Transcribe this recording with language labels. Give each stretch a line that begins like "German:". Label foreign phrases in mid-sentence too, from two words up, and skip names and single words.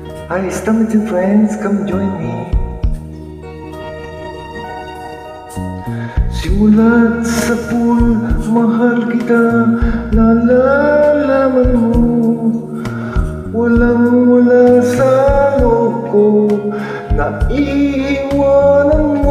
English: Hi, stand with your friends, come join me.
Filipino: Simulat sa pool, mahal kita, nalalaman mo. Walang-wala sa loob ko, naiiwanan mo.